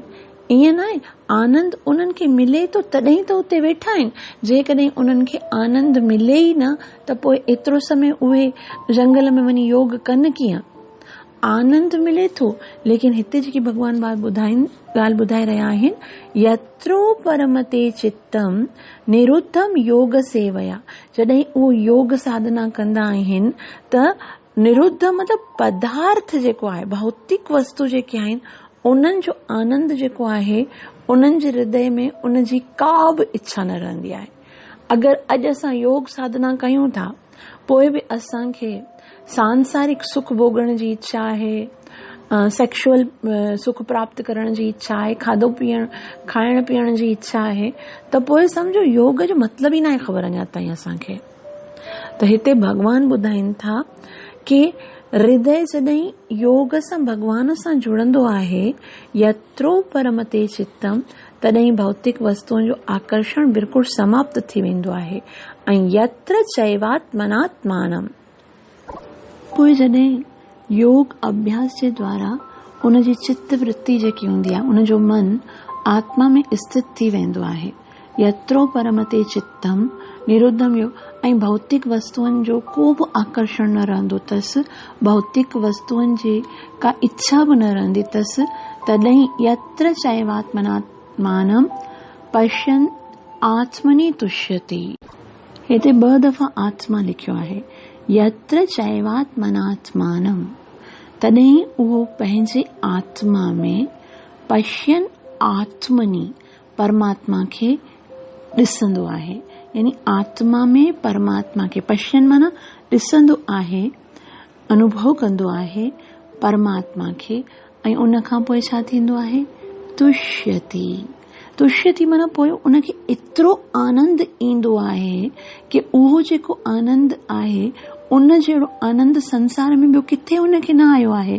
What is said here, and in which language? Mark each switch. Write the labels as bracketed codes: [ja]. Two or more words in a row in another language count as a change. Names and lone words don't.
[sd] ईअं न आहे, आनंद उन्हनि खे मिले थो तॾहिं त उते वेठा आहिनि। जेकॾहिं उन्हनि खे आनंद मिले ई न त पोइ एतिरो समय उहे जंगल में वञी योग कनि कीअं। आनंद मिले थो, लेकिन हिते जेकी भॻवान ॻाल्हि ॿुधाए रहिया आहिनि, [sa] यत्रो परमते चित्तम निरुद्धम योग सेवया, [sd] जॾहिं उहो योग साधना कंदा आहिनि त निरुद्ध मतिलबु पदार्थ जेको आहे, भौतिक वस्तु जेके आहिनि, उन्हनि जो आनंद जेको आहे उन्हनि जे हृदय में उनजी का बि इच्छा न रहंदी आहे। अगरि अॼु असां योग साधना कयूं था, पोइ बि असांखे सांसारिक सुख भोगण जी इच्छा आहे, सेक्सुअल सुख प्राप्त करण जी इच्छा आहे, खाइण पीअण जी इच्छा आहे, त पोइ सम्झो योग जो मतिलबु ई न आहे ख़बर अञा ताईं असांखे। त हिते भॻवान ॿुधाइनि था कि हृदय जॾहिं योग सां भॻवान सां जुड़ंदो आहे, [sa] यत्रो परमते चित्तम, [sd] तॾहिं भौतिक वस्तुअनि जो आकर्षण बिल्कुलु समाप्त थी वेंदो आहे। ऐं [sa] यत्र चैवात्मनात्मानम, [sd] पोइ जॾहिं योग अभ्यास जे द्वारा उनजी चित्त वृत्ति जेकी हूंदी आहे, उनजो मन आत्मा में स्थित थी वेंदो आहे। [sa] यत्रो परमते चित्तम निरुद्धम योग, [sd] ऐं भौतिक वस्तुअनि जो को बि आकर्षण न रहंदो अथसि, भौतिक वस्तुअनि जी का इच्छा बि न रहंदी अथसि। [sa] तॾहिं यत्र चैवात्मनात्मानम पश्यन् आत्मनि तुष्यति, [sd] हिते 2 दफ़ा आत्मा लिखियो आहे। [sa] यत्र चैवात्मनात्मानम, [sd] तॾहिं उहो पंहिंजे आत्मा में, [sa] पश्यन् आत्मनि, [sd] परमात्मा खे ॾिसंदो आहे। यानी आत्मा में परमात्मा खे, पश्यन् माना ॾिसंदो आहे, अनुभव कंदो आहे परमात्मा खे, ऐं उन खां पोइ छा थींदो आहे, तुष्यति। तुष्यति माना पोइ उनखे एतिरो आनंद ईंदो आहे कि उहो जेको आनंद आहे, उन जहिड़ो आनंद संसार में ॿियो किथे उनखे न आयो आहे।